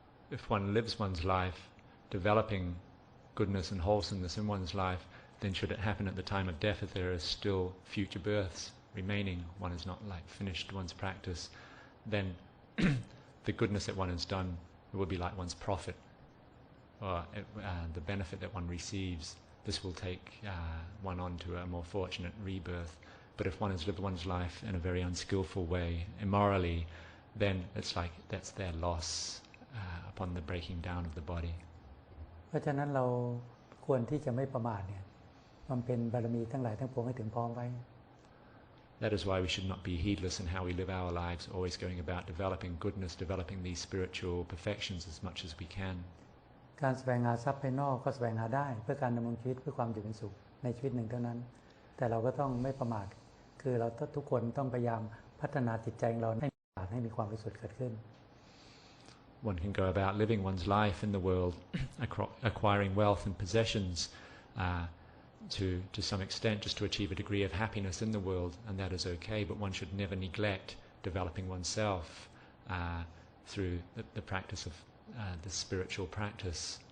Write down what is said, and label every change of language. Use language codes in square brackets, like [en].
[en] If one lives one's life developing goodness and wholesomeness in one's life, then should it happen at the time of death, if there are still future births remaining, one is not finished one's practice, then the goodness that one has done will be like one's profit, or the benefit that one receives. This will take one on to a more fortunate rebirth. But if one has lived one's life in a very unskillful way, immorally, then it's like that's their loss upon the breaking down of the body. [th] เพราะฉะนั้นเราควรที่จะไม่ประมาทเนี่ยมันเป็นบารมีทั้งหลายทั้งปวงให้ถึงพร้อมไว้ [en] That is why we should not be heedless in how we live our lives, always going about developing goodness, developing these spiritual perfections as much as we can. [th] การแสวงหาทรัพย์ภายนอกก็แสวงหาได้เพื่อการดำรงชีวิตเพื่อความอยู่เป็นสุขในชีวิตหนึ่งเท่านั้นแต่เราก็ต้องไม่ประมาท คือเราทุกคนต้องพยายามพัฒนาจิตใจของเราให้มีความบริสุทธิ์เกิดขึ้น [en] One can go about living one's life in the world, acquiring wealth and possessions to some extent just to achieve a degree of happiness in the world, and that is okay, but one should never neglect developing oneself through the practice of the spiritual practice.